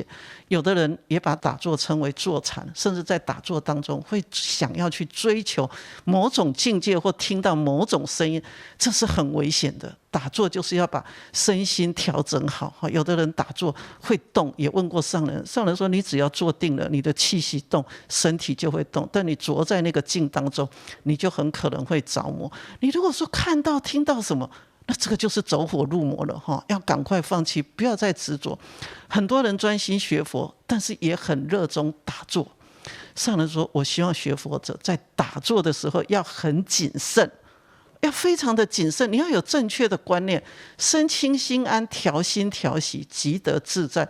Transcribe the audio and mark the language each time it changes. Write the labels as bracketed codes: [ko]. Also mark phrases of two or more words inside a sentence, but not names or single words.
[zh] 有的人也把打坐稱為坐禪，甚至在打坐當中會想要去追求某種境界或聽到某種聲音，這是很危險的。打坐就是要把身心調整好。有的人打坐會動，也問過上人，上人說你只要坐定了，你的氣息動，身體就會動，但你着在那個靜當中，你就很可能會着魔。你如果說看到聽到什麼，那這個就是走火入魔了要趕快放棄，不要再執着。很多人專心學佛，但是也很熱衷打坐。上人說，我希望學佛者在打坐的時候要很謹慎，要非常的謹慎，你要有正確的觀念，身輕心安，調心調息，即得自在。